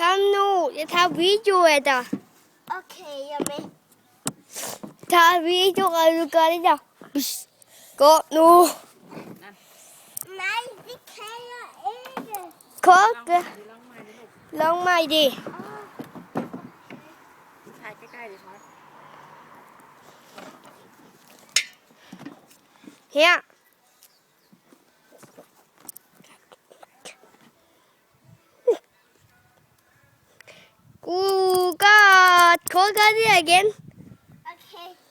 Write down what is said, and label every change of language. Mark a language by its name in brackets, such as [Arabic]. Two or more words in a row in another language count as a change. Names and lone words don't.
[Danish] Kom nu, jeg tager video af dig. Okay, jeg er med. Tager video, og du gør det der. Gå nu. Nej, det kan jeg ikke. Kokke. Long mig det. [Thai] ถ่ายใกล้ๆดิครับ [Danish] Her. Godt. Prøv at gøre det igen. Okay.